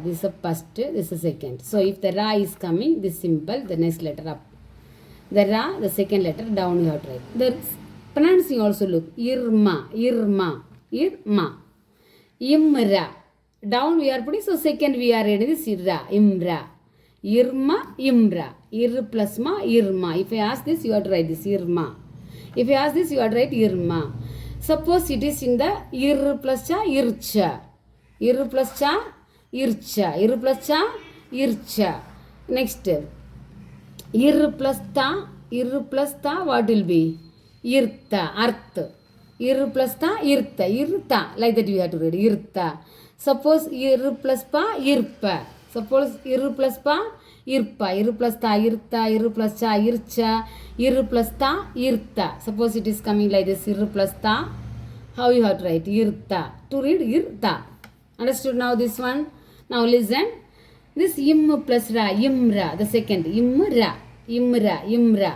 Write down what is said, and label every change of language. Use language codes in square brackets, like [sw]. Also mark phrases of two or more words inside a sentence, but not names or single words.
[en] This is the first. This is the second. So if the ra is coming, this simple. The next letter up. The ra, the second letter down you have to write. The pronouncing also look. Irma. Irma. Irma. Imra. Down we are putting, so second we are reading this irra, imra. Irma, imra. Ir plus ma, irma. If I ask this, you have to write this, irma. If I ask this, you have to write irma. Suppose it is in the ir plus cha, ircha. Ir plus cha, ircha. Ir plus cha, ircha. Next. Ir plus ta, what will be? Irta, arth. Ir plus ta, irta. Irta. Like that you have to read, irta. Suppose ir plus pa, irpa. Suppose ir plus pa, irpa. Ir plus ta, irta. Ir plus cha, ircha. Ir plus ta, irta. Suppose it is coming like this, ir plus ta. How you have to write? Irta. To read irta. Understood now this one? Now listen. This im plus ra, imra. The second. Imra. Imra. Imra.